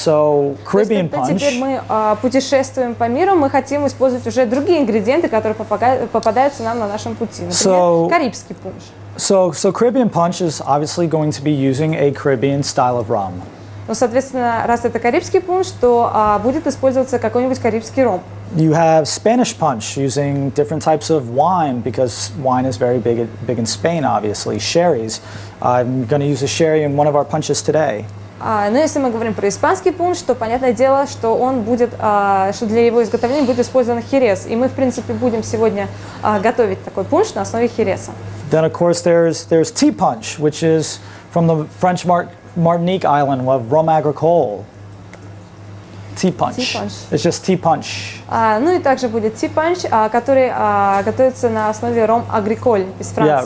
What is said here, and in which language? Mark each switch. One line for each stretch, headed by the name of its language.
English: So Caribbean punch.
Russian: Теперь мы путешествуем по миру, мы хотим использовать уже другие ингредиенты, которые попадаются нам на нашем пути. Например, карибский пунш.
English: So Caribbean punch is obviously going to be using a Caribbean style of rum.
Russian: Ну, соответственно, раз это карибский пунш, то будет использоваться какой-нибудь карибский ром.
English: You have Spanish punch using different types of wine because wine is very big in Spain, obviously. Sherries. I'm going to use a sherry in one of our punches today.
Russian: Но если мы говорим про испанский пунш, то понятное дело, что он будет, что для его изготовления будет использован херес. И мы, в принципе, будем сегодня готовить такой пунш на основе хереса.
English: Then, of course, there's tea punch, which is from the French Martinique island of rum agricole. Tea punch. Tea punch. It's just tea punch.
Russian: Ну и также будет tea punch, который готовится на основе ром агриколь из Франции.